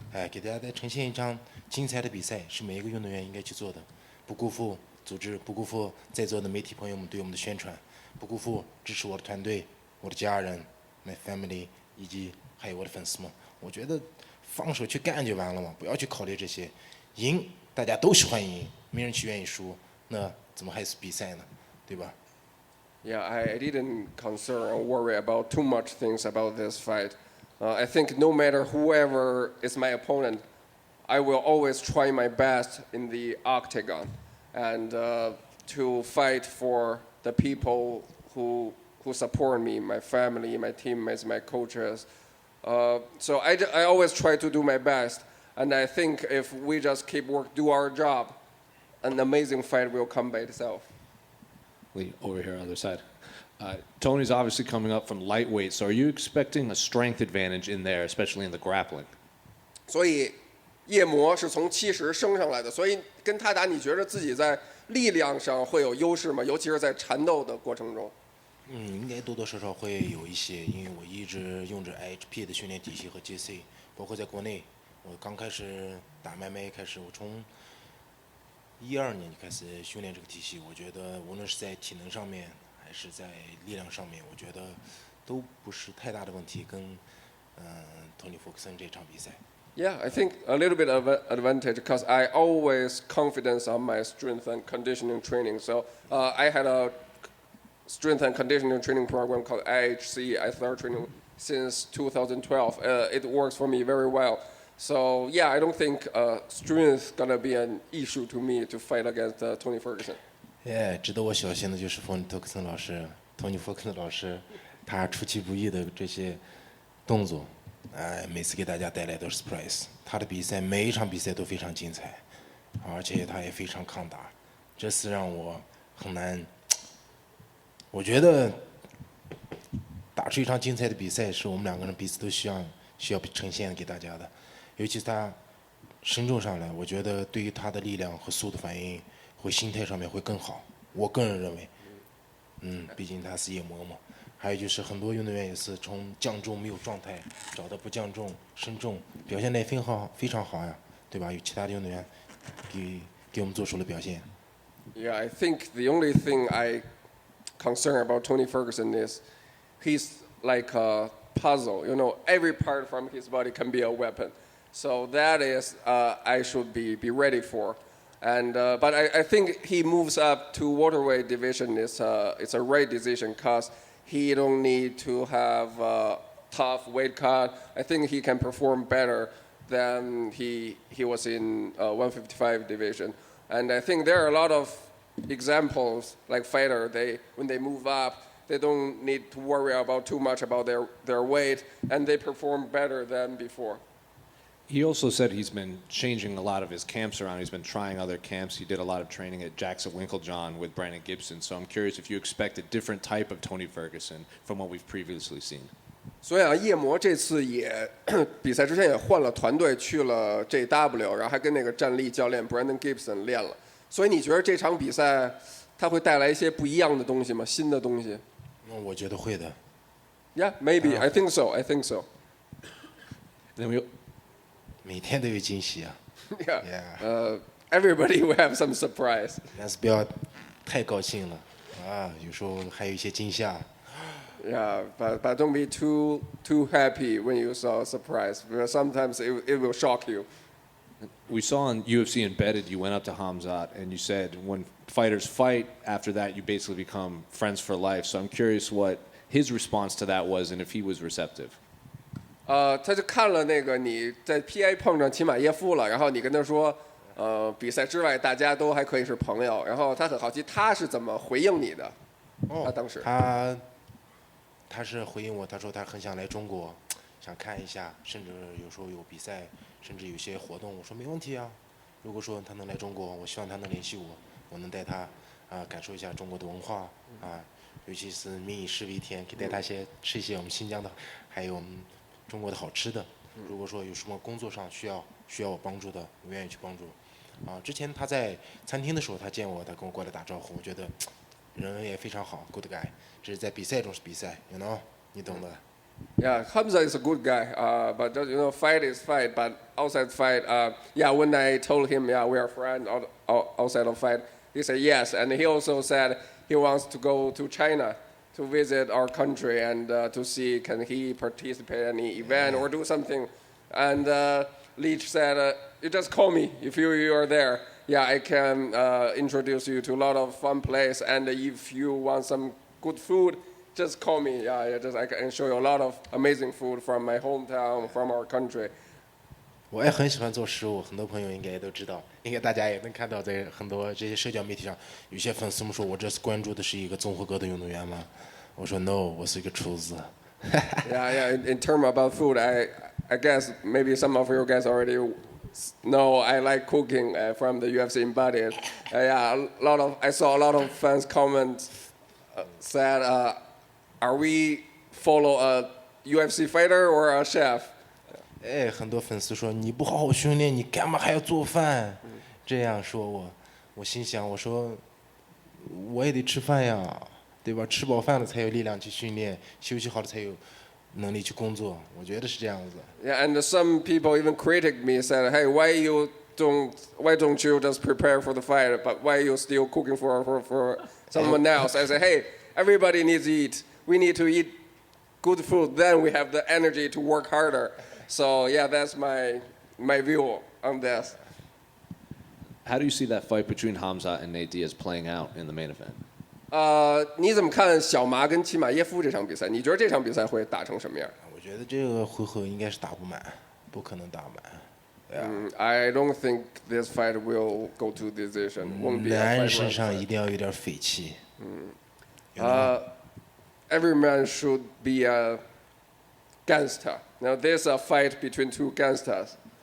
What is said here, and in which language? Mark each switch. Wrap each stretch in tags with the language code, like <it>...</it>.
<zh>给大家再呈现一场精彩的比赛，是每一个运动员应该去做的，不辜负组织，不辜负在座的媒体朋友们对我们的宣传，不辜负支持我的团队、我的家人、</zh> <en>my family</en> <zh>以及还有我的粉丝们。我觉得放手去干就完了嘛，不要去考虑这些。赢大家都喜欢赢，没人去愿意输，那怎么还是比赛呢？对吧？</zh> <en>Yeah, I didn't concern or worry about too much things about this fight. I think no matter whoever is my opponent, I will always try my best in the octagon and to fight for the people who support me, my family, my teammates, my coaches. So I always try to do my best. And I think if we just do our job, an amazing fight will come by itself. Over here on the other side. Tony's obviously coming up from lightweight, so are you expecting a strength advantage in there, especially in the grappling?</en> <zh>所以夜魔是从70升上来的，所以跟他打，你觉得自己在力量上会有优势吗？尤其是在缠斗的过程中。应该多多少少会有一些，因为我一直用着 IHP 的训练体系和 JC， 包括在国内，我刚开始打MMA开始，我从12年就开始训练这个体系。我觉得无论是在体能上面，还是在力量上面，我觉得都不是太大的问题。跟Tony Ferguson 这场比赛。</zh> <en>Yeah, I think a little bit of an advantage because I always confidence on my strength and conditioning training. So I had a strength and conditioning training program called IHC. I started training since 2012. It works for me very well. So yeah, I don't think strength gonna be an issue to me to fight against Tony Ferguson.</en> <zh>值得我小心的就是Tony Ferguson 老师，Tony Ferguson 老师，他出其不意的这些动作，每次给大家带来都是 surprise。他的比赛每一场比赛都非常精彩，而且他也非常抗打，这是让我很难。我觉得打出一场精彩的比赛，是我们两个人彼此都需要呈现给大家的。尤其是他身重上来，我觉得对于他的力量和速度反应和心态上面会更好。我个人认为，毕竟他是夜魔嘛。还有就是很多运动员也是从降重没有状态，找到不降重身重，表现得非常好呀，对吧？有其他的运动员给我们做出了表现。</zh> <en>Yeah, I think the only thing I concern about Tony Ferguson is he's like a puzzle. You know, every part from his body can be a weapon. So that is I should be ready for. And but I think he moves up to welterweight division. It's a right decision because he don't need to have a tough weight cut. I think he can perform better than he was in 155 division. And I think there are a lot of examples like fighter. When they move up, they don't need to worry about too much about their weight, and they perform better than before. He also said he's been changing a lot of his camps around. He's been trying other camps. He did a lot of training at Jackson Winklejohn with Brandon Gibson. So I'm curious if you expect a different type of Tony Ferguson from what we've previously seen.</en> <zh>所以啊，夜魔这次也比赛之前也换了团队，去了 JW， 然后还跟那个战力教练 Brandon Gibson 练了。所以你觉得这场比赛它会带来一些不一样的东西吗？新的东西？我觉得会的。</zh> <en>Yeah, maybe. I think so. I think so. Then we</en> <zh>每天都有惊喜啊。</zh> <en>Yeah. Everybody will have some surprise.</en> <zh>但是不要太高兴了啊，有时候还有一些惊吓。</zh> <en>Yeah, but don't be too happy when you saw a surprise, because sometimes it will shock you. We saw on UFC Embedded, you went up to Hamzat and you said when fighters fight, after that you basically become friends for life. So I'm curious what his response to that was and if he was receptive.</en> <zh>他就看了那个你在 PA 碰上齐马耶夫了，然后你跟他说，比赛之外大家都还可以是朋友，然后他很好奇他是怎么回应你的。他当时他是回应我，他说他很想来中国，想看一下，甚至有时候有比赛，甚至有些活动。我说没问题啊，如果说他能来中国，我希望他能联系我，我能带他感受一下中国的文化啊，尤其是民以食为天，可以带他吃一些我们新疆的，还有我们中国的好吃的。如果说有什么工作上需要我帮助的，我愿意去帮助。之前他在餐厅的时候，他见我，他跟我过来打招呼，我觉得人也非常好 ，</zh> <en>good guy。</en> <zh>只是在比赛中是比赛 ，</zh> <en>you know，</en> <zh>你懂的。</zh> <en>Yeah, Hamza is a good guy, but fight is fight. But outside fight, yeah, when I told him, yeah, we are friends outside of fight, he said yes, and he also said he wants to go to China to visit our country and to see can he participate in any event or do something. And Leach said, you just call me if you are there. Yeah, I can introduce you to a lot of fun place, and if you want some good food, just call me. Yeah, I can show you a lot of amazing food from my hometown, from our country.</en> <zh>我也很喜欢做食物，很多朋友应该也都知道，应该大家也能看到，在很多这些社交媒体上，有些粉丝们说我这次关注的是一个综合格斗运动员吗？我说 no， 我是一个厨子。</zh> <en>yeah. In terms about food, I guess maybe some of you guys already know I like cooking from the UFC embodied. Yeah, I saw a lot of fans comment said, are we follow a UFC fighter or a chef?</en> <zh>哎，很多粉丝说你不好好训练，你干嘛还要做饭？这样说我心想，我说我也得吃饭呀，对吧？吃饱饭了才有力量去训练，休息好了才有能力去工作。我觉得是这样子。</zh> <en>Yeah, and some people even critic me said, hey, why don't you just prepare for the fight, but why you still cooking for someone else? I said, hey, everybody needs to eat. We need to eat good food, then we have the energy to work harder. So yeah, that's my view on this. How do you see that fight between Hamza and Nate Diaz playing out in the main event?</en> <zh>你怎么看小麻跟齐马耶夫这场比赛？你觉得这场比赛会打成什么样？我觉得这个回合应该是打不满，不可能打满。</zh> <en>I don't think this fight will go to decision. Won't be a</en> <zh>男人</zh> <en>fight</en> <zh>身</zh> <en>round</en> <zh>上</zh> <en>fight.</en> <zh>一定要有点匪气。</zh> <en>Every man should be a gangster. Now there's a fight between two gangsters.</en>